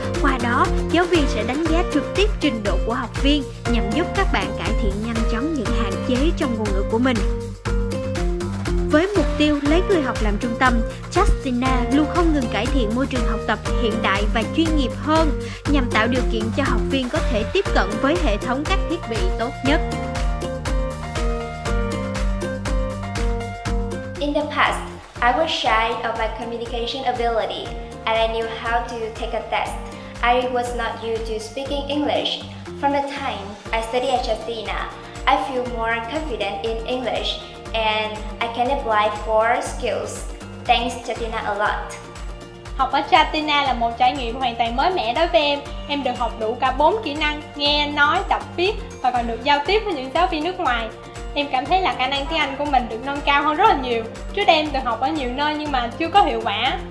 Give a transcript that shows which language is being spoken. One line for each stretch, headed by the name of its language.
Vietnamese: Qua đó, giáo viên sẽ đánh giá trực tiếp trình độ của học viên nhằm giúp các bạn cải thiện nhanh chóng những hạn chế trong ngôn ngữ của mình. Với mục tiêu lấy người học làm trung tâm, Justina luôn không ngừng cải thiện môi trường học tập hiện đại và chuyên nghiệp hơn nhằm tạo điều kiện cho học viên có thể tiếp cận với hệ thống các thiết bị tốt nhất.
English: In the past, I was shy of my communication ability and I knew how to take a test. I was not used to speaking English. From the time I studied at Justina, I feel more confident in English and I can apply for skills. Thanks Justina a lot.
Vietnamese: Học ở Justina là một trải nghiệm hoàn toàn mới mẻ đối với em. Em được học đủ cả 4 kỹ năng nghe, nói, đọc, viết và còn được giao tiếp với những giáo viên nước ngoài. Em cảm thấy là khả năng tiếng Anh của mình được nâng cao hơn rất là nhiều. Trước đây em từng học ở nhiều nơi nhưng mà chưa có hiệu quả.